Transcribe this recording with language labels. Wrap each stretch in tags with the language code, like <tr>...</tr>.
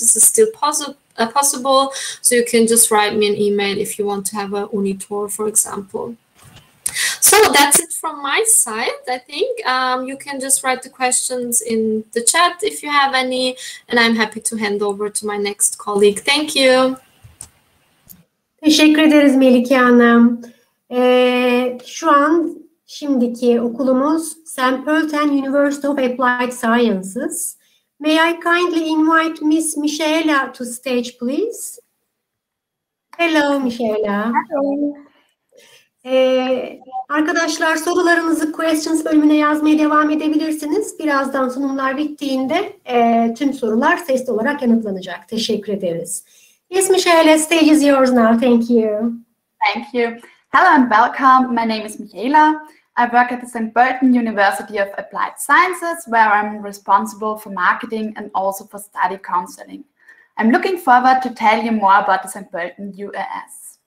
<en>This is still possible, so you can just write me an email if you want to have a uni tour, for example. So that's it from my side. I think you can just write the questions in the chat if you have any, and I'm happy to hand over to my next colleague. Thank you.</en> <tr>Teşekkür ederiz Melike Hanım. Şu an şimdiki okulumuz St.</tr> <en>Pölten University of Applied Sciences. May I kindly invite Miss Michaela to stage, please? Hello, Michaela. Hello.</en> <tr>Arkadaşlar, sorularınızı questions bölümüne yazmaya devam edebilirsiniz. Birazdan sunumlar bittiğinde tüm sorular sesli olarak yanıtlanacak. Teşekkür ederiz.</tr> <en>Yes, Michaela, stage is yours now. Thank you. Thank you. Hello and welcome. My name is Michaela. I work at the St. Pölten University of Applied Sciences, where I'm responsible for marketing and also for study counseling. I'm looking forward to tell you more about the St. Pölten UAS.</en>